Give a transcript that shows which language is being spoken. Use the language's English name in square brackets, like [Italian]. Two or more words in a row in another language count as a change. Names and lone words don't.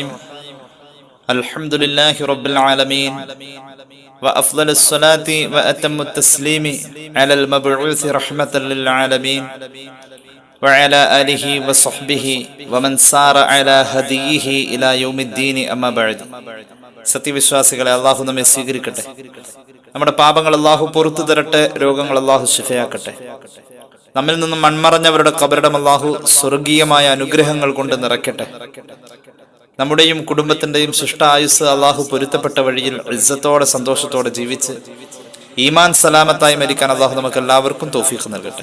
[Arabic] الحمد لله رب العالمين وأفضل الصلاة وأتم التسليم على المبعوث رحمة للعالمين وعلى آله وصحبه ومن سار على هديه إلى يوم الدين أما بعد. [Malayalam] സത്യവിശ്വാസികളെ, അള്ളാഹു നമ്മെ സ്വീകരിക്കട്ടെ. നമ്മുടെ പാപങ്ങൾ അള്ളാഹു പുറത്തു തരട്ടെ. രോഗങ്ങൾ അള്ളാഹു ശിഫയാക്കട്ടെ. നമ്മിൽ നിന്നും മൺമറഞ്ഞവരുടെ ഖബറിടം അള്ളാഹു സ്വർഗീയമായ അനുഗ്രഹങ്ങൾ കൊണ്ട് നിറയ്ക്കട്ടെ. നമ്മുടെയും കുടുംബത്തിന്റെയും ശിഷ്ടായുസ് അള്ളാഹു പൊരുത്തപ്പെട്ട വഴിയിൽ ഇസ്സത്തോടെ സന്തോഷത്തോടെ ജീവിച്ച് ഈമാൻ സലാമത്തായി മരിക്കാൻ അള്ളാഹു നമുക്ക് എല്ലാവർക്കും തൗഫീഖ് നൽകട്ടെ.